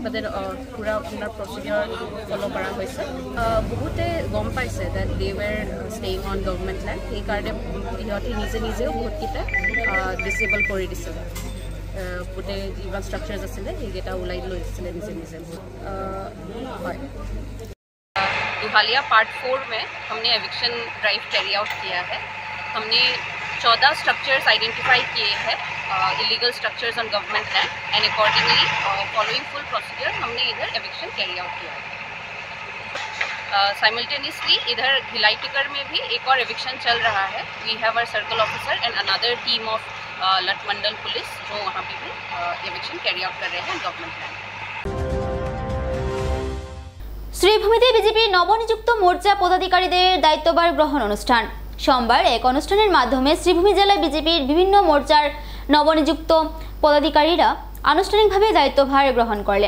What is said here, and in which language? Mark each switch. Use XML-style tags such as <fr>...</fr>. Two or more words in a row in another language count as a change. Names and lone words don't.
<en>but then</en> <as>পুৰা আপোনাৰ প্ৰচিডিউৰ ফ'ল' কৰা হৈছে। বহুতে গম পাইছে</as> <en>that they were staying on government land,</en> <as>সেইকাৰণে সিহঁতে নিজেও বহুতকেইটা ডিচেবল কৰি দিছিলে। গোটেই যিমান ষ্ট্ৰাকচাৰ্ছ আছিলে সেইকেইটা ওলাই লৈ দিছিলে নিজে। হয়,</as> <hi>दोहालिया पार्ट 4 में हमने</hi> <en>eviction drive carry out</en> <hi>किया है। हमने 14</hi> <en>structures identify</en> <hi>किए हैं,</hi> <en>illegal structures on government land, and accordingly following full procedure</en> <hi>हमने इधर</hi> <en>eviction carry out</en> <hi>किया है। साइमल्टेनियसली इधर घिलाईटिकर में भी एक और एविक्शन चल रहा है।</hi> <en>we have our circle officer and another team of Latmandal police</en> <hi>जो वहाँ पे भी</hi> <en>eviction carry out</en> <hi>कर रहे हैं</hi> <en>government land.</en> <bn>শ্রীভূমিতে বিজেপি নবনিযুক্ত মোর্চা পদাধিকারীদের দায়িত্বভার গ্রহণ অনুষ্ঠান। সোমবার এক অনুষ্ঠানের মাধ্যমে শ্রীভূমি জেলা বিজেপির বিভিন্ন মোর্চার নবনিযুক্ত পদাধিকারীরা আনুষ্ঠানিকভাবে দায়িত্বভার গ্রহণ করলেন।</bn>